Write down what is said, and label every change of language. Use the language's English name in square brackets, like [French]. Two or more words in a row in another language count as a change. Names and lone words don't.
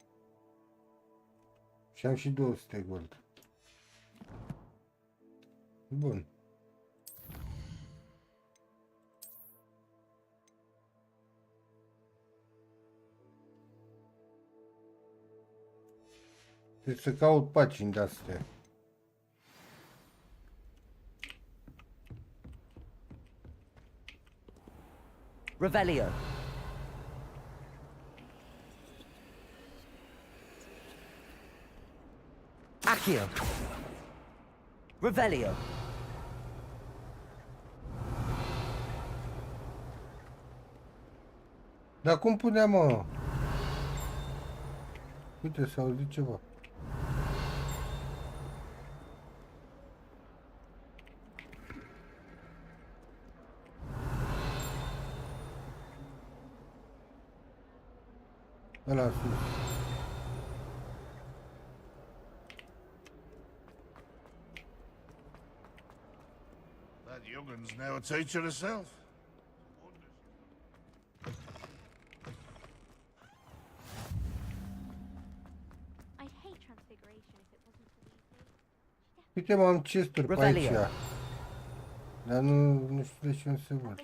[Romanian] Și am și 200 gold. Bun. Trebuie să caut pagini de-astea. Revelio. Accio. Revelio. Dar cum puneam, mă? Uite, s-a auzit ceva. Ăla sus. [English] That youngin's now a teacher herself. I'd hate transfiguration if it wasn't so easy. [Romanian] Uite, mă, am chesturi pe aici. Dar nu știu de ce nu se A văd.